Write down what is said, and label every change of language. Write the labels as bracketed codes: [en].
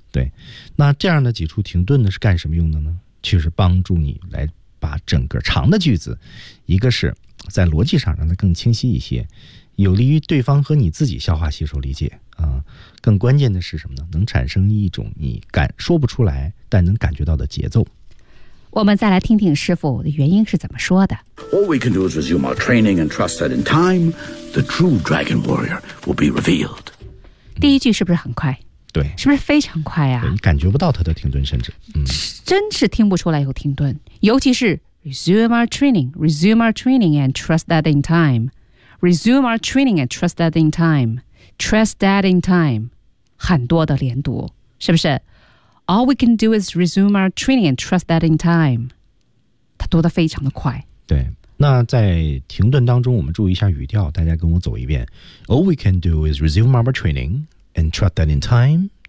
[zh] 对，那这样的几处停顿呢，是干什么用的呢？其实帮助你来把整个长的句子，一个是在逻辑上让它更清晰一些，有利于对方和你自己消化吸收理解。更关键的是什么呢？能产生一种你感说不出来但能感觉到的节奏。我们再来听听师傅的原因是怎么说的。 [en] All we can do is resume our training and trust that in time, the true dragon warrior will be revealed. [zh] 第一句是不是很快？对，是不是非常快啊？你感觉不到他的停顿，甚至、嗯、真是听不出来有停顿，尤其是 [en] resume our training and trust that in time, resume our training and trust that in time. Trust that in time, [zh] 很多的连读，是不是 [en] ？All we can do is resume our training and trust that in time. [zh] 他读得非常的快。对，那在停顿当中，我们注意一下语调，大家跟我走一遍。 [en] All we can do is resume our training and trust that in time.